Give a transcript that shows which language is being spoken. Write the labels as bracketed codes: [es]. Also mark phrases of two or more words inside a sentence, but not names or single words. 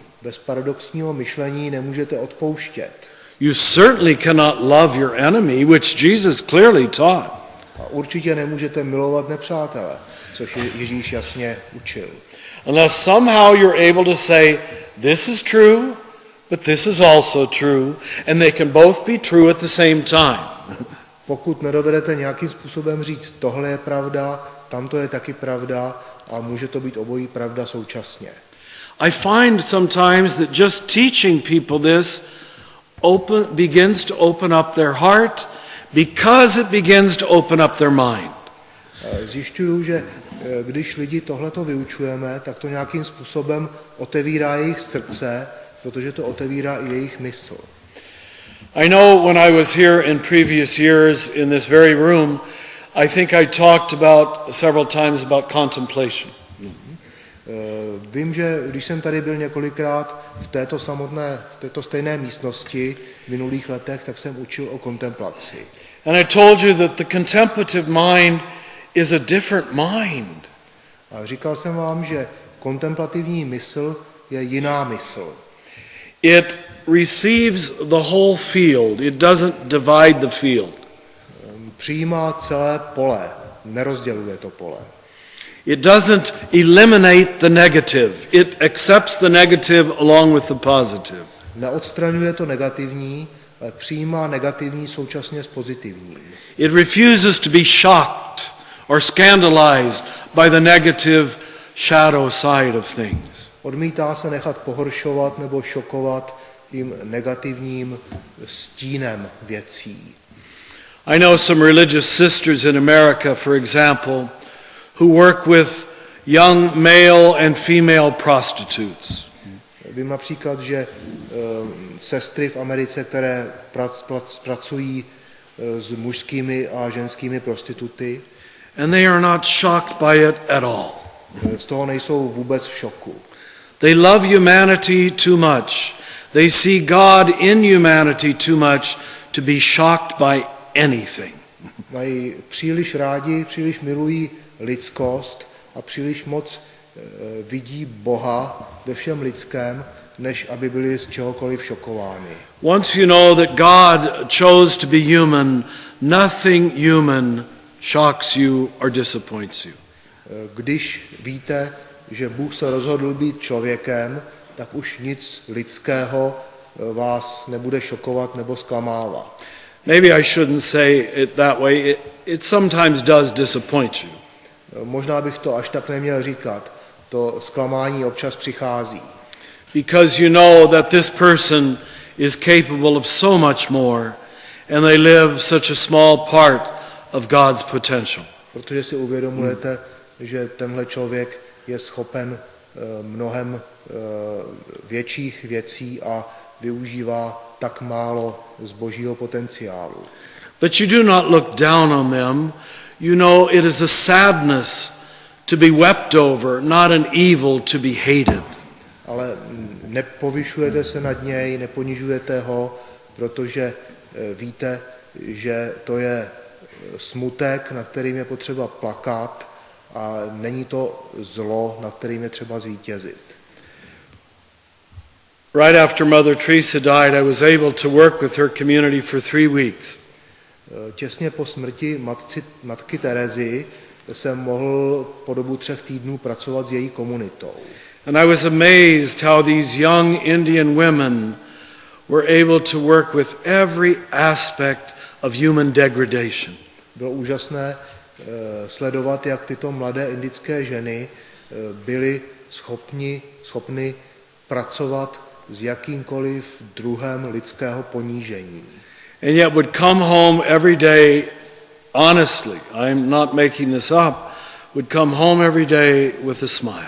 [cs] Bez paradoxního myšlení nemůžete odpouštět. [en] You certainly cannot love your enemy, which Jesus clearly taught. [cs] A určitě nemůžete milovat nepřátele, což Ježíš jasně učil. [en] Unless somehow you're able to say, this is true, but this is also true, and they can both be true at the same time. [cs] Pokud nedovedete nějakým způsobem říct, tohle je pravda, tamto je taky pravda a může to být obojí pravda současně. [en] I find sometimes that just teaching people this begins to open up their heart because it begins to open up their mind. [cs] Zjišťuju, že když lidi tohleto vyučujeme, tak to nějakým způsobem otevírá jejich srdce, protože to otevírá i jejich mysl. [en] I know when I was here in previous years in this very room, I think I talked several times about contemplation. [cs] Vím, že když jsem tady byl několikrát v této stejné místnosti v minulých letech, tak jsem učil o kontemplaci. [en] And I told you that the contemplative mind is a different mind. [cs] A říkal jsem vám, že kontemplativní mysl je jiná mysl. [en] It receives the whole field. It doesn't divide the field. [cs] Přijímá celé pole, nerozděluje to pole. [en] It doesn't eliminate the negative. It accepts the negative along with the positive. [cs] Neodstraňuje to negativní, ale přijímá negativní současně s pozitivním. [en] It refuses to be shocked or scandalized by the negative shadow side of things. [cs] Odmítá se nechat pohoršovat nebo šokovat tím negativním stínem věcí. [en] I know some religious sisters in America, for example, who work with young male and female prostitutes. [cs] Vím například, že sestry v Americe, které pracují s mužskými a ženskými prostituty, [en] and they are not shocked by it at all. [cs] Z toho nejsou vůbec v šoku. [en] They love humanity too much. They see God in humanity too much to be shocked by anything. [cs] Mají příliš rádi, příliš milují lidskost a příliš moc vidí Boha ve všem lidském, než aby byli z čehokoliv šokováni. [en] Once you know that God chose to be human, nothing human shocks you or disappoints you. [cs] Když víte, že Bůh se rozhodl být člověkem, tak už nic lidského vás nebude šokovat nebo zklamávat. [en] Maybe I shouldn't say it that way. It sometimes does disappoint you. [cs] Možná bych to až tak neměl říkat. To zklamání občas přichází. [en] Because you know that this person is capable of so much more and they live such a small part of God's potential. [cs] Protože si uvědomujete, že tenhle člověk je schopen mnohem větších věcí a využívá tak málo z božího potenciálu. [en] But you do not look down on them. You know it is a sadness to be wept over, not an evil to be hated. [cs] Ale nepovyšujete se nad něj, neponižujete ho, protože víte, že to je smutek, nad kterým je potřeba plakat a není to zlo, nad kterým je třeba zvítězit. [en] Right after Mother Teresa died, I was able to work with her community for 3 weeks. [cs] Těsně po smrti matky Terezy jsem mohl po dobu 3 týdnů pracovat s její komunitou. [en] And I was amazed how these young Indian women were able to work with every aspect of human degradation. [cs] Bylo úžasné sledovat, jak tyto mladé indické ženy byly schopny pracovat s jakýmkoliv druhem lidského ponížení. [en] And yet would come home every day, honestly, I'm not making this up, would come home every day with a smile.